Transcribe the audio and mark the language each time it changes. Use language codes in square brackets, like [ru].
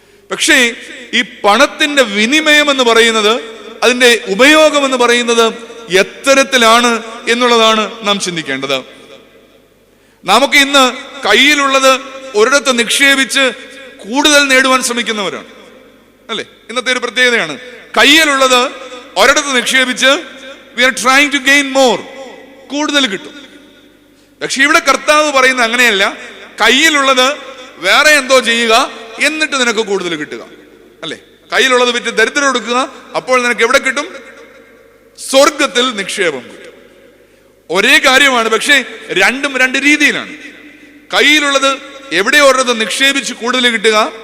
[ml] പക്ഷേ ഈ പണത്തിന്റെ വിനിമയം എന്ന് പറയുന്നത്, അതിന്റെ ഉപയോഗം എന്ന് പറയുന്നത് എത്തരത്തിലാണ് എന്നുള്ളതാണ് നാം ചിന്തിക്കേണ്ടത്. നമുക്ക് ഇന്ന് കയ്യിലുള്ളത് ഒരിടത്ത് നിക്ഷേപിച്ച് കൂടുതൽ നേടുവാൻ ശ്രമിക്കുന്നവരാണ്, അല്ലെ? ഇന്നത്തെ ഒരു പ്രത്യേകതയാണ്. കയ്യിലുള്ളത് ഒരിടത്ത് നിക്ഷേപിച്ച് [en] we are trying to gain more, [ml] കൂടുതൽ കിട്ടും. പക്ഷെ ഇവിടെ കർത്താവ് പറയുന്നത് അങ്ങനെയല്ല. കയ്യിലുള്ളത് വേറെ എന്തോ ചെയ്യുക, എന്നിട്ട് നിനക്ക് കൂടുതൽ കിട്ടുക, അല്ലെ? കയ്യിലുള്ളത് വിറ്റ് ദരിദ്രം കൊടുക്കുക, അപ്പോൾ നിനക്ക് എവിടെ കിട്ടും? സ്വർഗത്തിൽ നിക്ഷേപം കിട്ടും. ഒരേ കാര്യമാണ്, പക്ഷേ രണ്ടും രണ്ട് രീതിയിലാണ്. കയ്യിലുള്ളത് എവിടെയോ ഒരിടത്ത് നിക്ഷേപിച്ച് കൂടുതൽ കിട്ടുക.